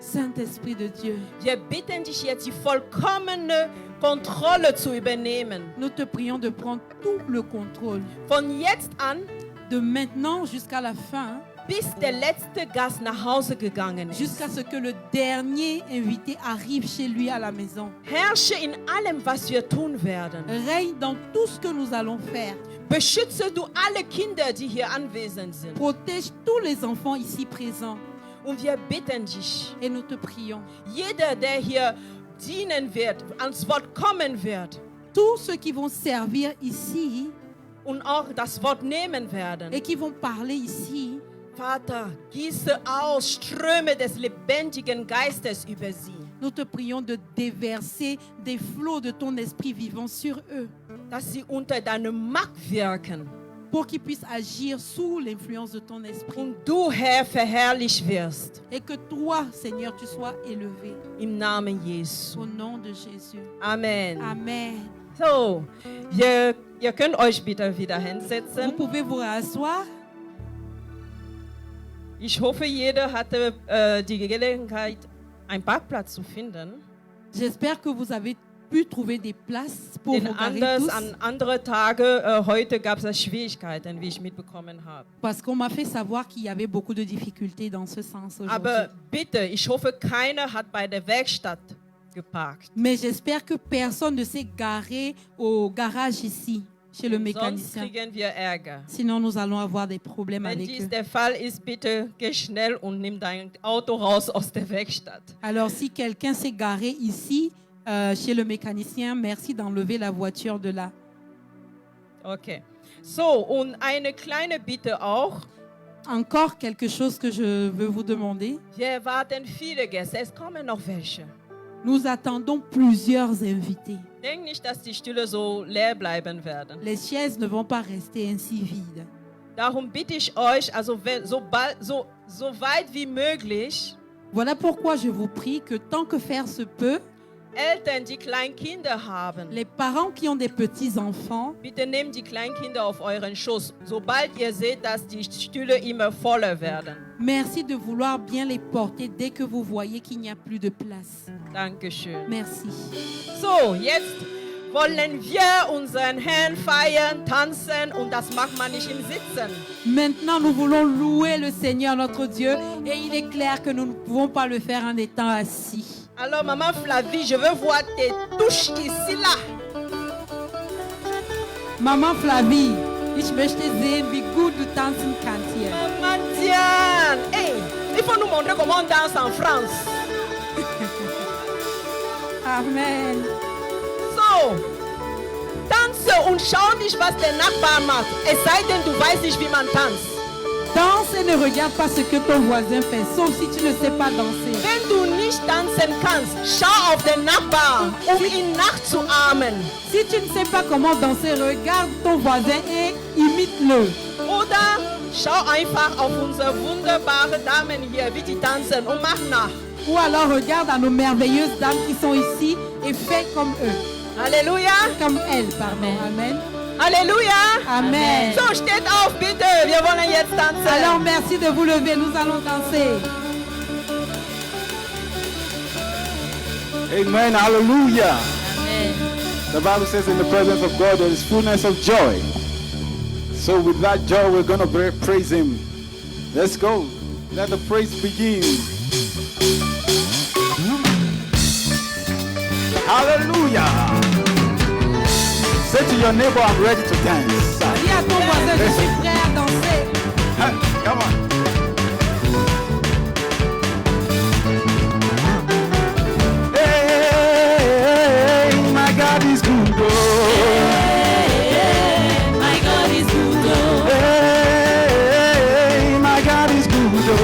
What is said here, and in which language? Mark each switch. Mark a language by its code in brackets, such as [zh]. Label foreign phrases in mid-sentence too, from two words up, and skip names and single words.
[fr] Saint-Esprit de Dieu, [de] wir bitten dich jetzt, die vollkommene Kontrolle zu übernehmen. [fr] nous te prions de prendre tout le contrôle. [de] Von jetzt an, [fr] De maintenant jusqu'à la fin, [de] bis der letzte Gast nach Hause gegangen ist. [fr] jusqu'à ce que le dernier invité arrive chez lui à la maison. [de] Herrsche in allem, was wir tun werden. [fr] Règne dans tout ce que nous allons faire. [de] Beschütze du alle Kinder, die hier anwesend sind. [fr] Protège tous les enfants ici présents. [de] Und wir bitten dich, [fr] Et nous te prions. [de] jeder, der hier dienen wird, ans Wort kommen wird [fr] Tous ceux qui vont servir ici [de] und auch das Wort nehmen werden. [fr] et qui vont parler ici, [de] Vater, gieße aus Ströme des lebendigen Geistes über sie, [fr] nous te prions de déverser des flots de ton esprit vivant sur eux [de] dass sie unter deiner Macht wirken [fr] pour qu'ils puissent agir sous l'influence de ton esprit. [de] und du, Herr, verherrlicht wirst. [fr] Et que toi, Seigneur, tu sois élevé. [de] Im Namen Jesu. [fr] Au nom de Jésus. Amen. Amen. [de] So, ihr könnt euch bitte wieder [fr] Vous [de] hinsetzen. [fr] pouvez vous rasseoir. [de] Ich hoffe, jeder hatte die Gelegenheit, einen Parkplatz zu finden. [fr] J'espère que vous avez pu trouver des places pour [de] Denn [fr] vous garer [de] anders [fr] tous. [de] an andere Tage, heute gab es Schwierigkeiten, wie ich mitbekommen habe. [fr] Parce qu'on m'a fait savoir qu'il y avait beaucoup de difficultés dans ce sens aujourd'hui. [de] Aber bitte, ich hoffe, keiner hat bei der Werkstatt geparkt. [fr] Mais j'espère que personne ne s'est garé au garage ici, chez le [de] Sonst [fr] mécanicien. [de] kriegen wir Ärger. [fr] Sinon, nous allons avoir des problèmes [de] Wenn [fr] avec [de] dies [fr] eux. [de] der Fall ist, bitte geh schnell und nimm dein Auto raus aus der Werkstatt. [fr] Alors, si quelqu'un s'est garé ici, chez le mécanicien, merci d'enlever la voiture de là. [de] Okay. So, und eine kleine Bitte auch. [fr] Encore quelque chose que je veux vous demander. [de] Wir erwarten viele Gäste. Es kommen noch welche. [fr] Nous attendons plusieurs invités. [de] Denk nicht, dass die Stühle so leer bleiben werden. [fr] Les chaises ne vont pas rester ainsi vides. [de] Darum bitte ich euch, also so weit wie möglich, [fr] Voilà pourquoi je vous prie que tant que faire se peut, [de] Eltern, die Kleinkinder haben, [fr] les parents qui ont des petits-enfants, [de] bitte nehmt die Kleinkinder auf euren Schoß, sobald ihr seht, dass die Stühle immer voller werden. [fr] merci de vouloir bien les porter dès que vous voyez qu'il n'y a plus de place. [de] Dankeschön. [fr] Merci. [de] So, jetzt wollen wir unseren Herrn feiern, tanzen und das macht man nicht im Sitzen. [fr] Maintenant, nous voulons louer le Seigneur notre Dieu et il est clair que nous ne pouvons pas le faire en étant assis. Alors, Maman Flavie, je veux voir tes touches ici, là. Maman Flavie, [de] ich möchte sehen, wie gut du tanzen kannst hier. [fr] Maman Diane, hey, il faut nous montrer comment on danse en France. Amen. [de] So, tanze und schau nicht, was der Nachbar macht. Es sei denn, du weißt nicht, wie man tanzt. [fr] Danse et ne regarde pas ce que ton voisin fait, sauf si tu ne sais pas danser. [de] Wenn du nicht tanzen kannst, schau auf den Nachbar, um ihn nachzuahmen. [fr] Si tu ne sais pas comment danser, regarde ton voisin et imite-le. [de] Oder schau einfach auf unsere wunderbare Damen hier, wie die tanzen und mach nach. [fr] Ou alors regarde à nos merveilleuses dames qui sont ici et fais comme eux. [de] Halleluja. [fr] Comme elles, pardon. Amen. [de] Halleluja. Amen. So, steht auf, bitte. Wir wollen jetzt tanzen. [fr] Alors merci de vous lever, nous allons danser. [en] Amen. Hallelujah. Amen. The Bible says in the presence of God there is fullness of joy. So with that joy we're going to praise Him. Let's go. Let the praise begin. Hallelujah. Say to your neighbor, I'm ready to dance. [fr] Dis à ton voisin, je suis prêt à danser. [en] Come on. Hey, my God is good. Hey, my God is good. Oh. Hey, my God is good.